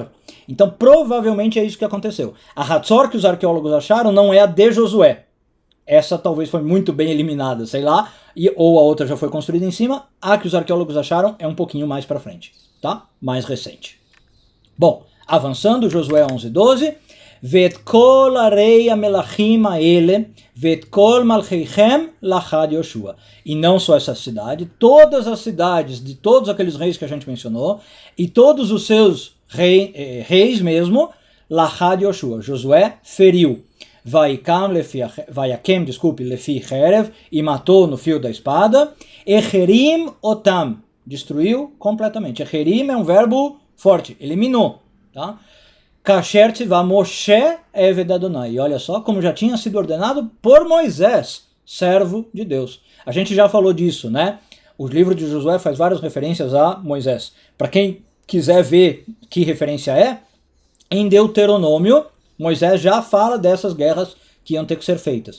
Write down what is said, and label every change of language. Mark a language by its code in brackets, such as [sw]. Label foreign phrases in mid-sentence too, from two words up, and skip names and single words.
[pt] Então provavelmente é isso que aconteceu. A Hatzor que os arqueólogos acharam não é a de Josué. Essa talvez foi muito bem eliminada, sei lá, ou a outra já foi construída em cima. A que os arqueólogos acharam é um pouquinho mais para frente, tá? Mais recente. Bom, avançando, Josué 11:12. [he] ואת כל ערי המלכים האלה, ואת כל מלכיהם לכד יהושע. [pt] E não só essa cidade, todas as cidades de todos aqueles reis que a gente mencionou, e todos os seus reis mesmo, [he] לכד יהושע. [pt] Josué feriu. [he] ויכם, לפי חרב, [pt] e matou no fio da espada. [he] החרים אותם, [pt] destruiu completamente. Echerim é um verbo forte, eliminou, tá? [he] כאשר צוה משה עבד יהוה. [pt] E olha só como já tinha sido ordenado por Moisés, servo de Deus. A gente já falou disso, né? O livro de Josué faz várias referências a Moisés. Para quem quiser ver que referência é, em Deuteronômio, Moisés já fala dessas guerras que iam ter que ser feitas.